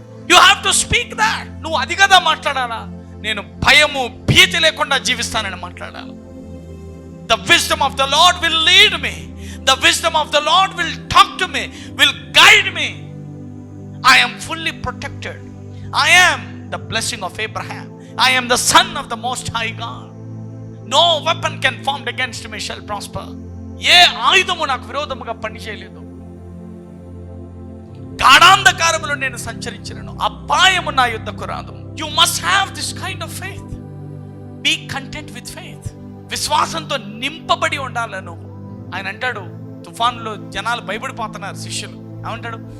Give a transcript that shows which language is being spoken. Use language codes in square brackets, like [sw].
[en] You have to speak that. [te] నువ్వు అది కదా మాట్లాడాలా. నేను భయము భీతి లేకుండా జీవిస్తానని మాట్లాడాలి. [en] The wisdom of the Lord will lead me. The wisdom of the Lord will talk to me, will guide me. I am fully protected. I am the blessing of Abraham. I am the son of the most high God. No weapon can formed against me shall prosper. [te] ఏ ఆయుధము నాకు విరోధముగా పనిచేయలేదు. గాఢాంధకారములో నేను సంచరించినను, అపాయము నా యుద్ధకు రాదు. [en] You must have this kind of faith. Be content with faith. [te] విశ్వాసంతో నింపబడి ఉండాలను. ఆయన అంటాడు, తుఫాన్లో జనాలు భయపడిపోతున్నారు, శిష్యులు ఏమంటాడు?